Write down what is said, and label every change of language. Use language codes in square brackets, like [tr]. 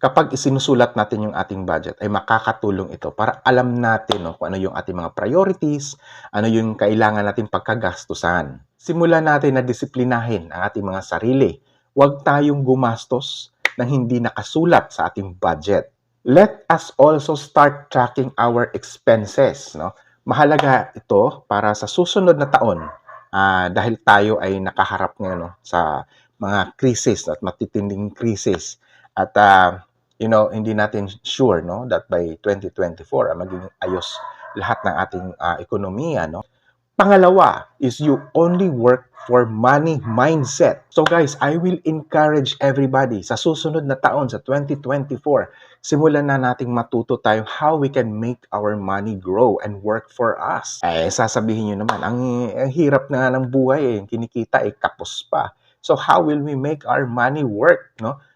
[tl] Kapag isinusulat natin yung ating budget, ay makakatulong ito para alam natin, no, kung ano yung ating mga priorities, ano yung kailangan natin pagkagastusan. Simulan natin na disiplinahin ang ating mga sarili. Huwag tayong gumastos nang hindi nakasulat sa ating budget. [en] Let us also start tracking our expenses. No? [tl] Mahalaga ito para sa susunod na taon dahil tayo ay nakaharap ngayon, no, sa mga krisis at matitinding krisis. At hindi natin sure, no, [en] that by 2024 [tl] magiging ayos lahat ng ating ekonomiya. No? [en] Pangalawa is you only work for money mindset. So guys, I will encourage everybody [tl] sa susunod na taon, sa 2024, simulan na nating matuto tayo [en] how we can make our money grow and work for us. [tl] Sasabihin nyo naman, ang hirap na ng buhay, kinikita kapos pa. [en] So how will we make our money work, no?